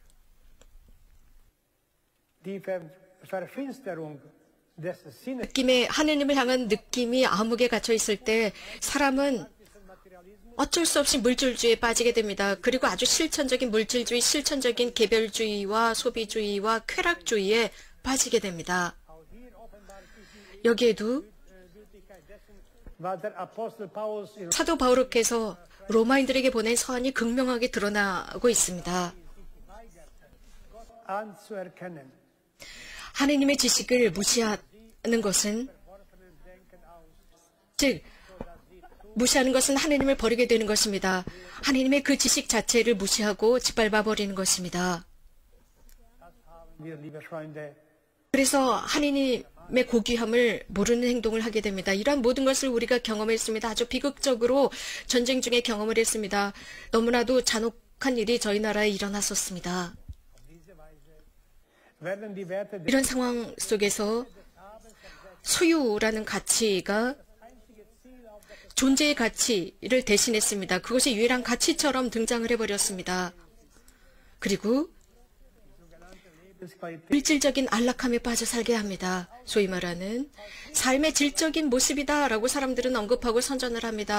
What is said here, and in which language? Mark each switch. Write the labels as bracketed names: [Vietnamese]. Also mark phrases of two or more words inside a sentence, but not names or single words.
[Korean] 느낌의 하느님을 향한 느낌이 암흑에 갇혀 있을 때 사람은 어쩔 수 없이 물질주의에 빠지게 됩니다. 그리고 아주 실천적인 물질주의, 실천적인 개별주의와 소비주의와 쾌락주의에 빠지게 됩니다. 여기에도 [German] was der Apostel Paulus in [Korean] 사도 바울께서 로마인들에게 보낸 서한이 극명하게 드러나고 있습니다. [German] anzuerkennen. [Korean] 하느님의 지식을 무시하는 것은, 즉 무시하는 것은 하느님을 버리게 되는 것입니다. 하느님의 그 지식 자체를 무시하고 짓밟아 버리는 것입니다. [German] Wir, liebe Freunde, [Korean] 그래서 하느님의 고귀함을 모르는 행동을 하게 됩니다. 이러한 모든 것을 우리가 경험했습니다. 아주 비극적으로 전쟁 중에 경험을 했습니다. 너무나도 잔혹한 일이 저희 나라에 일어났었습니다. [German] werden die Werte des [Korean] 이런 상황 속에서 소유라는 가치가 존재의 가치를 대신했습니다. 그것이 유일한 가치처럼 등장을 해버렸습니다. 그리고 [German] Lebensqualität [Korean] 물질적인 안락함에 빠져 살게 합니다. 소위 말하는 삶의 질적인 모습이다라고 사람들은 언급하고 선전을 합니다.